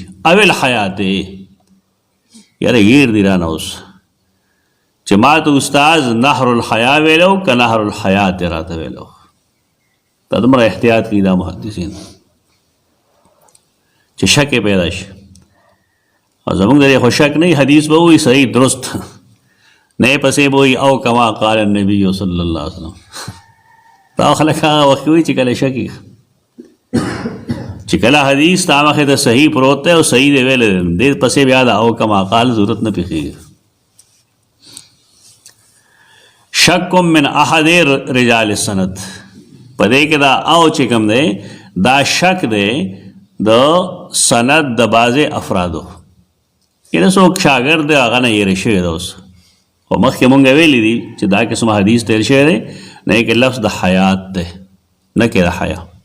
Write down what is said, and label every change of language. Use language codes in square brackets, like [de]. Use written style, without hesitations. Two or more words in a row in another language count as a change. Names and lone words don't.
[ps] او الحیات یاره غیر دی رانه اوس چې ما ته استاذ [ar] نهر الحیا [ps] ویلو که [ar] نهر الحیات [ps] راته ویلو. دا دومره احتیاط کوي دا محدثین چې شک پیدا شي. او زمونږ د دې خو شک نه، حدیث به وایي صحیح درست، نه پسې به وایي [ar] او کما قال النبي صلی الله علیه وسلم. [ps] دا خلک هغه وخت وایي چې کله شک چې کله حدیث تا مخې ته صحیح پروت دی او صحیح دی ویلی دی، دې پسې بیا د [ar] او کما قال [ps] ضرورت نه پېښېږي. [ar] شک من احد رجال السند، [ps] په دې کې دا او چې کوم دی دا شک دی د سند د بعضې افرادو. یعنې څوک شاګرد دی هغه نه یېرې شوی دی. اوس خو مخکې مونږ ویلي دي چې دا قسم حدیث تیر شوی دی، نه یې کې لفظ د حیات دی، نه کې د حیا.